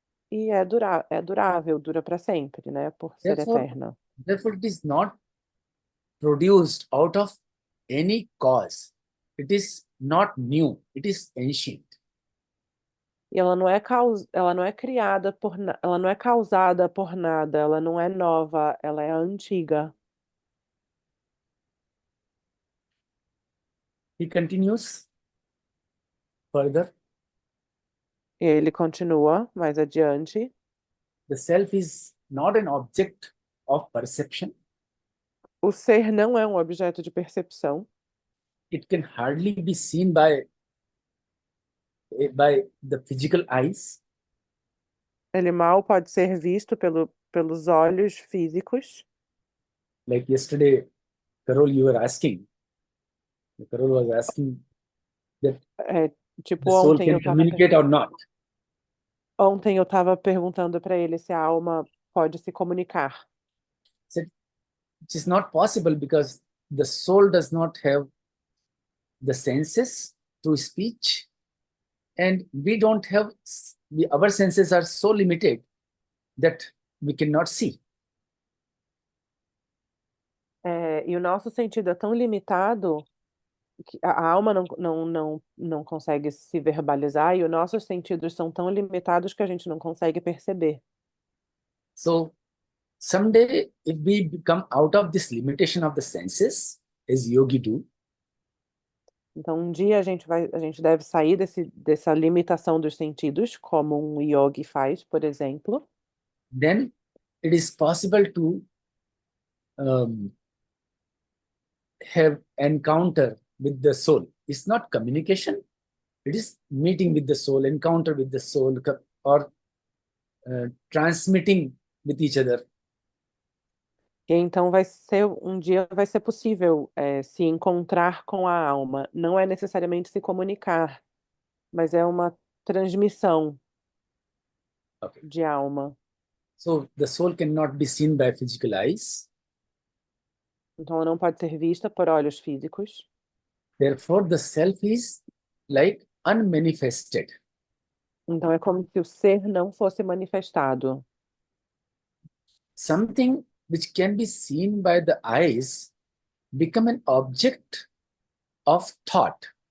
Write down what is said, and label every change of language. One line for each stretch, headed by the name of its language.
Portuguese: E é durável, dura para sempre, né? Por ser eterna.
English: Therefore, it is not produced out of any cause. It is not new. It is ancient.
Portuguese: E ela não é criada ela não é causada por nada, ela não é nova, ela é antiga.
English: He continues further.
Portuguese: E ele continua mais adiante.
English: The self is not an object of perception.
Portuguese: O ser não é um objeto de percepção.
English: It can hardly be seen by the physical eyes.
Portuguese: Ele mal pode ser visto pelos olhos físicos.
English: Like yesterday, Carol, you were asking. Carol was asking that
Portuguese: Tipo,
English: the soul can communicate or not.
Portuguese: Ontem eu estava perguntando para ele se a alma pode se comunicar.
English: Said, it is not possible because the soul does not have the senses to speech, and we don't have, our senses are so limited that we cannot see.
Portuguese: E o nosso sentido é tão limitado que a alma não consegue se verbalizar e os nossos sentidos são tão limitados que a gente não consegue perceber.
English: So someday, if we become out of this limitation of the senses, as yogi do,
Portuguese: então um dia a gente deve sair dessa limitação dos sentidos, como um yogi faz, por exemplo.
English: then it is possible to have encounter with the soul. It's not communication, it is meeting with the soul, encounter with the soul, or transmitting with each other.
Portuguese: E então um dia vai ser possível se encontrar com a alma. Não é necessariamente se comunicar, mas é uma transmissão
English: Okay.
Portuguese: de alma.
English: So the soul cannot be seen by physical eyes.
Portuguese: Então ela não pode ser vista por olhos físicos.
English: Therefore, the self is like unmanifested.
Portuguese: Então é como se o ser não fosse manifestado.
English: Something which can be seen by the eyes become an object of thought.